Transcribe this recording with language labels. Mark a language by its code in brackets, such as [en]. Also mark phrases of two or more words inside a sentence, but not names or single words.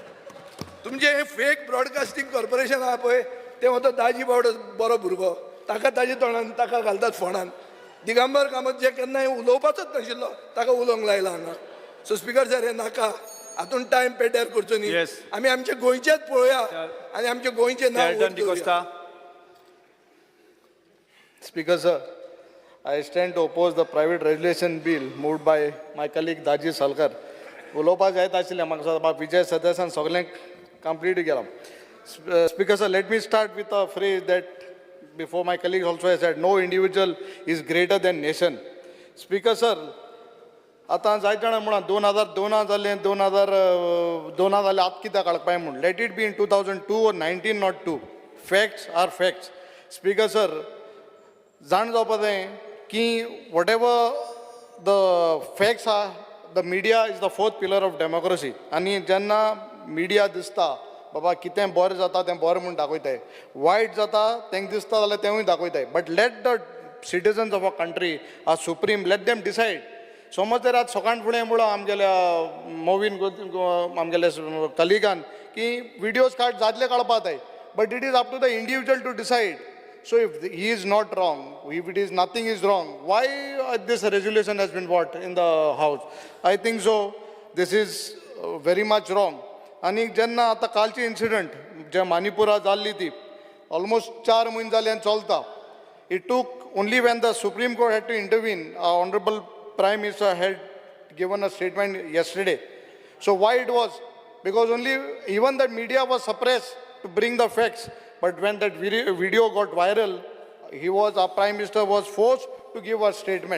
[kok] तुमचें हें [en] fake broadcasting corporation [kok] आहा पळय, तें वता दाजी बावडो बरो भुरगो, ताका ताजे तोंडान ताका घालतात फोंडान. दिगंबर कामत जे केन्नाय उलोवपाचोच नाशिल्लो, ताका उलोवंक लायला हांगा. [en] so speaker sir, [kok] हें नाका. हातूंत टायम पेड्यार करचो न्ही. आमी आमचे गोंयचेच पळोवया आनी आमचे गोंयचें नांव. [en] Speaker sir, I stand to oppose the private resolution bill moved by my colleague Daji Salkar. [kok] उलोवपाक जायत आशिल्लें म्हाका विजय सदस्यान सगळें कंप्लीट केलां. [en] Speaker sir, let me start with a phrase that before my colleague also has said, no individual is greater than nation. Speaker sir, [kok] आतां जायत जाणां म्हणा 2002 जालें 2000 जालें आतां कित्याक काडपाय म्हूण. [en] let it be in 2002 or 1902. facts are facts. speaker sir, [kok] जाण जावपाक जाय की [en] what ever the facts are, the media is the 4th pillar of democracy. [kok] आनी जेन्ना मिडिया दिसता बाबा कितें बरें जाता तें बरें म्हूण दाखयताय, वायट जाता तेंक दिसता जाल्यार तेंवूय दाखयताय. [en] but let the citizens of a country are supreme, let them decide. [kok] समज जर आज सकाळ फुडें म्हणून आमगेल्या मोवीन आमगेल्या कलिगान की विडियोज जातले काडपाक जाय, [en] but it is up to the individual to decide. So if he is not wrong, if it is nothing is wrong, why this resolution has been brought in the House? I think so. This is very much wrong. [kok] आणि जेन्ना आतां कालची इन्सिडंट जे मणिपुरा जाल्ली ती, almost 4 म्हयने जाले आनी चलता. [en] It took only when the Supreme Court had to intervene, our Honorable Prime Minister had given a statement yesterday. So why it was? Because only even the media was suppressed to bring the facts. But when that video got viral, our Prime Minister was forced to give a statement.